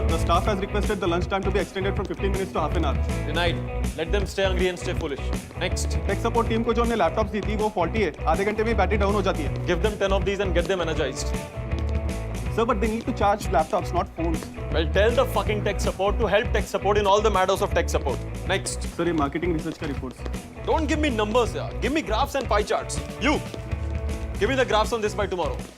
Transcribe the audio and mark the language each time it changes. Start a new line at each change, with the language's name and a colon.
English: Staff has requested the lunch time to be extended from 15 minutes to half an hour. Denied. Let them stay hungry and stay foolish. Next.
Hindi: Tech support team को जो हमने laptops दी थी वो faulty है. आधे घंटे में battery down हो जाती है.
English: Give them 10 of these and get them energized. Sir, but they need to charge laptops, not phones. Well, tell the fucking tech support to help tech support in all the matters of tech support. Next.
Hindi: Sir, ये marketing research का reports.
English: Don't give me numbers, yaar. Give me graphs and pie charts. You. Give me the graphs on this by tomorrow.